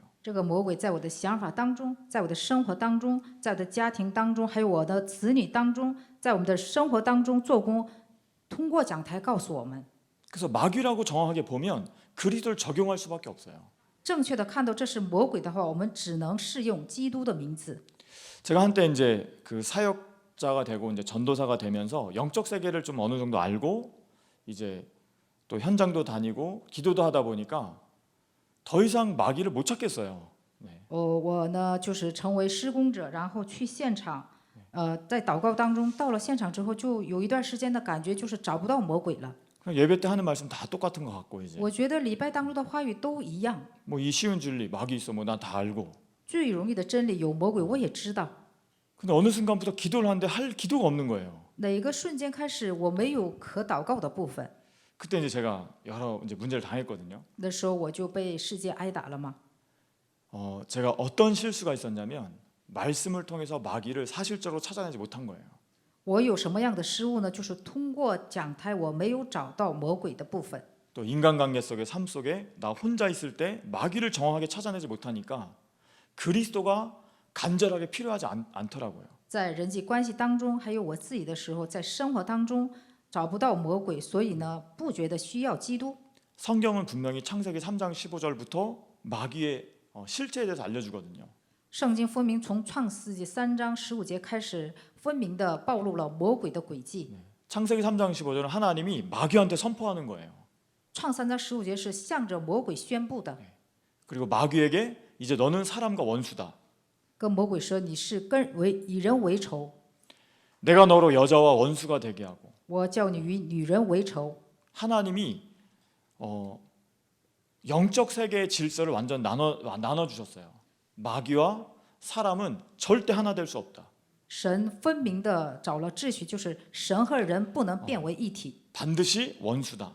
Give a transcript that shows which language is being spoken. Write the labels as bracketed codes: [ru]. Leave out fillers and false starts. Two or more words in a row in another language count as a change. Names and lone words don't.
[zh] 这个魔鬼在我的想法当中，在我的生活当中，在我的家庭当中，还有我的子女当中，在我们的生活当中做工，通过讲台告诉我们， [ko] 그래서 마귀라고 정확하게 보면 그리스도를 적용할 수밖에 없어요. [zh] 正确的看到这是魔鬼的话，我们只能适用基督的名字。 [ko] 제가 한때 이제 그 사역자가 되고 이제 전도사가 되면서 영적 세계를 좀 어느 정도 알고 이제 또 현장도 다니고 기도도 하다 보니까 더 이상 마귀를 못 찾겠어요. 네. [zh] 我呢就是成为施工者，然后去现场，在祷告当中，到了现场之后，就有一段时间的感觉就是找不到魔鬼了。 [ko] 그냥 예배 때 하는 말씀 다 똑같은 것 같고 이제 [zh] 我觉得礼拜当中的话语都一样， [ko] 뭐 이 쉬운 진리 마귀 있어 뭐 난 다 알고. [zh] 最容易的真理有魔鬼，我也知道。 [ko] 근데 어느 순간부터 기도를 하는데 할 기도가 없는 거예요. [zh] 哪个瞬间开始我没有可祷告的部分？ [ko] 그때 이제 제가 여러 이제 문제를 당했거든요. [zh] 那时候我就被世界挨打了嘛。 [ko] 제가 어떤 실수가 있었냐면 말씀을 통해서 마귀를 사실적으로 찾아내지 못한 거예요. [zh] 我有什么样的失误呢？就是通过讲台，我没有找到魔鬼的部分。 [ko] 또 인간관계 속의 삶 속에 나 혼자 있을 때 마귀를 정확하게 찾아내지 못하니까 그리스도가 간절하게 필요하지 않더라고요. [zh] 在人际关系当中，还有我自己的时候，在生活当中找不到魔鬼，所以呢，不觉得需要基督。 [ko] 성경은 분명히 창세기 3장 15절부터 마귀의 실체에 대해서 알려주거든요. [zh] 圣经分明从创世纪3章15节开始，分明的暴露了魔鬼的诡计。 [ko] 창세기 3장 15절은 하나님이 마귀한테 선포하는 거예요. [zh] 创3章15节是向着魔鬼宣布的， [ko] 그리고 마귀에게 이제 너는 사람과 원수다. [zh] 跟魔鬼说你是以人为仇， [ko] 내가 너로 여자와 원수가 되게 하고. [zh] 我叫你与女人为仇。 [ko] 하나님이 영적 세계의 질서를 완전 나눠 주셨어요. 마귀와 사람은 절대 하나 될 수 없다. [zh] 神分明的找了秩序，就是神和人不能变为一体， [ko] 반드시 원수다.